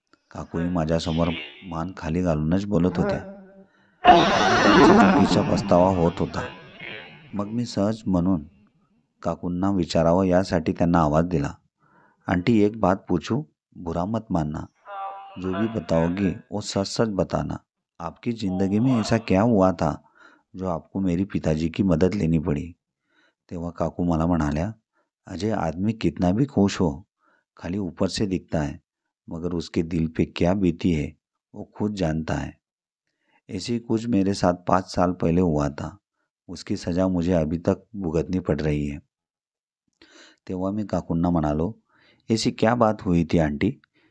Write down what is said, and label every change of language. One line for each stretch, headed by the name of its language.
Marathi: काकूही माझ्यासमोर मान खाली घालूनच बोलत होत्या. त्यांना त्यांच्या चुकीचा पस्तावा होत होता. मग मी सहज म्हणून काकूंना विचारावं यासाठी त्यांना आवाज दिला,
Hindi: आंटी, एक बात पूछूं, बुरा मत मानना, जो भी बताओगी वो सच सच बताना. आपकी ज़िंदगी में ऐसा क्या हुआ था जो आपको मेरी पिताजी की मदद लेनी पड़ी?
Marathi: तेव्हा काकू मला म्हणाल्या,
Hindi: अजय आदमी कितना भी खुश हो, खाली ऊपर से दिखता है, मगर उसके दिल पे क्या बीती है वो खुद जानता है। ऐसे ही कुछ मेरे साथ 5 साल पहले हुआ था। उसकी सजा मुझे अभी तक भुगतनी पड़ रही है।
Marathi: तेव्हा मी काकूंना म्हणालो,
Hindi: ऐसी क्या बात हुई थी आंटी?